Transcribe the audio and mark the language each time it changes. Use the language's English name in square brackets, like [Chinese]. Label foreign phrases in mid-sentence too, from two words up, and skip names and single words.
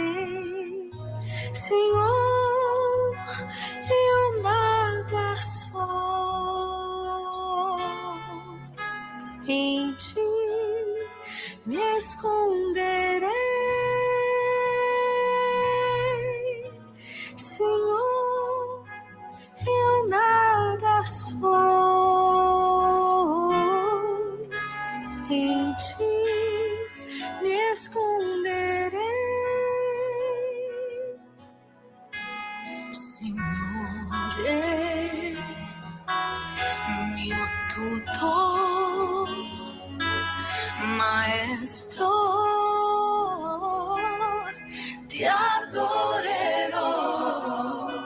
[Portuguese] Senhor, eu nada sou, em ti me esconderei. Senhor, eu nada sou, em ti me esconderei. [Italian] Signore, mio tutor, maestro, ti adorerò.